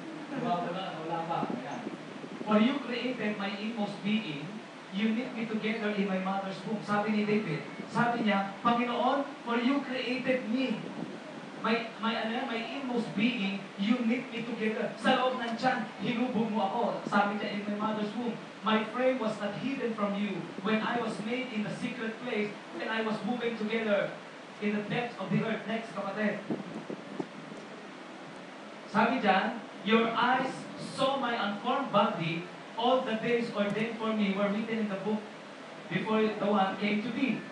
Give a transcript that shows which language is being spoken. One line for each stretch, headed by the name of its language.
Filipino: Nawala pa. Ayan.
English: For you created my inmost being, you knit me together in my mother's womb.
Filipino: Sabi ni David, sabi niya, Panginoon,
English: for you created me. My inmost being, you knit me together.
Filipino: Sa loob ng tiyan, hinubog mo ako. Sabi niya,
English: in my mother's womb, my frame was not hidden from you when I was made in the secret place, when I was moving together in the depths of the earth. Next, kapatid.
Filipino: Sabi diyan,
English: your eyes saw my unformed body, all the days ordained for me were written in the book before the one came to be.